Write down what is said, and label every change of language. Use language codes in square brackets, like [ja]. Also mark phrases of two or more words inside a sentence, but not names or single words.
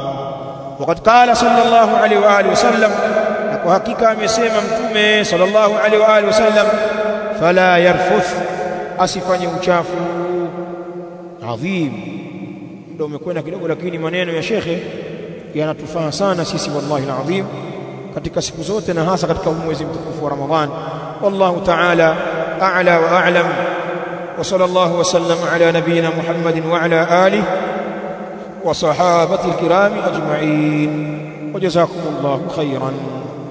[ar] وقد قال صلى الله عليه وآله وسلم, [sw] na kwa hakika amesema Mtume [ar] صلى الله عليه وآله وسلم فلا يرفث, [sw] asifanye uchafu. [ar] Adhim. [sw] Ndio umekwenda kidogo, lakini maneno ya shekhe yanatufaa sana sisi, [ar] والله لازم, [sw] katika siku zote na hasa katika mwezi mtukufu wa Ramadhan. [ar] والله تعالى أعلى وأعلم وصلى الله وسلم على نبينا محمد وعلى آله وصحابته الكرام أجمعين وجزاكم الله خيرا.